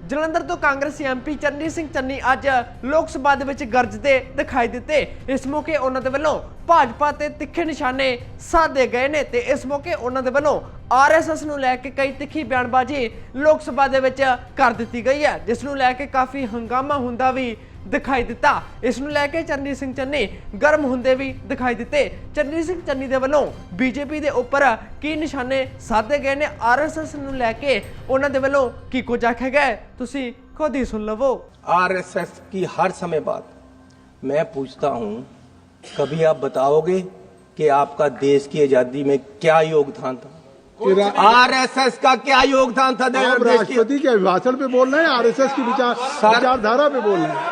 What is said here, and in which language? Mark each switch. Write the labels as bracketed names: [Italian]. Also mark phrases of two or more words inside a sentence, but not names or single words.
[Punjabi] ਜਲੰਧਰ ਤੋਂ ਕਾਂਗਰਸੀ ਐਮਪੀ ਚਰਨਜੀਤ ਸਿੰਘ ਚੰਨੀ ਅੱਜ ਲੋਕ ਸਭਾ ਦੇ ਵਿੱਚ ਗਰਜਦੇ ਦਿਖਾਈ ਦਿੱਤੇ। ਇਸ ਮੌਕੇ ਉਹਨਾਂ ਦੇ ਵੱਲੋਂ ਭਾਜਪਾ ਤੇ ਤਿੱਖੇ ਨਿਸ਼ਾਨੇ ਸਾਧੇ ਗਏ ਨੇ ਤੇ ਇਸ ਮੌਕੇ ਉਹਨਾਂ ਦੇ ਵੱਲੋਂ आरएसएस ਨੂੰ ਲੈ ਕੇ ਕਈ ਤਿੱਖੀ ਬਿਆਨਬਾਜ਼ੀ ਲੋਕ ਸਭਾ ਦੇ ਵਿੱਚ ਕਰ ਦਿੱਤੀ ਗਈ ਹੈ, ਜਿਸ ਨੂੰ ਲੈ ਕੇ ਕਾਫੀ ਹੰਗਾਮਾ ਹੁੰਦਾ ਵੀ ਦਿਖਾਈ ਦਿੱਤਾ। ਇਸ ਨੂੰ ਲੈਕੇ ਚਰਨਜੀਤ ਸਿੰਘ ਚੰਨੀ ਗਰਮ ਹੁੰਦੇ ਭੀ ਦਿਖਾਈ ਦਿੱਤੇ। ਚਰਨਜੀਤ ਸਿੰਘ ਚੰਨੀ ਦੇ ਵੱਲੋਂ ਬੀਜੇਪੀ ਦੇ ਉੱਪਰ ਕੀ ਨਿਸ਼ਾਨੇ ਸਾਧੇ ਗਏ ਨੇ, ਆਰਐਸਐਸ ਨੂੰ ਲੈਕੇ ਉਹਨਾਂ ਦੇ ਵੱਲੋਂ ਕੀ ਕੁਝ ਆਖਿਆ ਗਿਆ, ਤੁਸੀਂ ਖੁਦ ਹੀ ਸੁਣ ਲਵੋ। [Hindi] आरएसएस की हर समय बात मैं पूछता हूं, कभी आप बताओगे कि आपका देश की आजादी में क्या योगदान था? आरएसएस का क्या योगदान था? राष्ट्रपति के अभिभाषण पे बोल रहे हैं, आरएसएस की विचारधारा पे बोल रहे हैं।